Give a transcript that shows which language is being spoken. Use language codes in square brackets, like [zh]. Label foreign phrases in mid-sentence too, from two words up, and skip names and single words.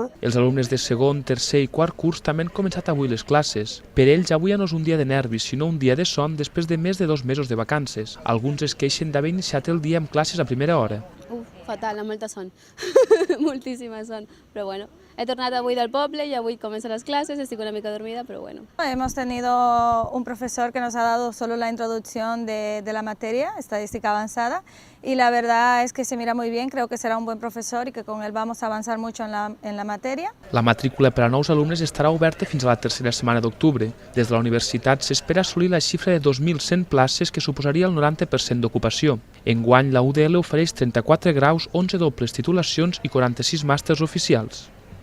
[ca] Els alumnes de segon, tercer i quart curs també han començat avui les classes. Per ells avui ja no és un dia de nervis, sinó un dia de son després de més de 2 mesos de vacances. Alguns es queixen d'haver iniciat el dia amb classes a primera hora. Fatal, amb molta son, moltíssima son, però bueno, he tornat avui del poble y avui comencen [es] las clases, [ca] estic una mica dormida, pero bueno. [es] Hemos tenido un profesor que nos ha dado solo la introducción de la materia, estadística avanzada, y la verdad es que se mira muy bien, creo que será un buen profesor y que con él vamos a avanzar mucho en la materia. [ca] La matrícula per a nous alumnes estarà oberta fins a la tercera setmana d'octubre. Des de la universitat s'espera assolir la xifra de 2.100 places que suposaria el 90% d'ocupació. Enguany, la UDL ofereix 34 graus, 11 dobles titulacions i 46 màsters oficials.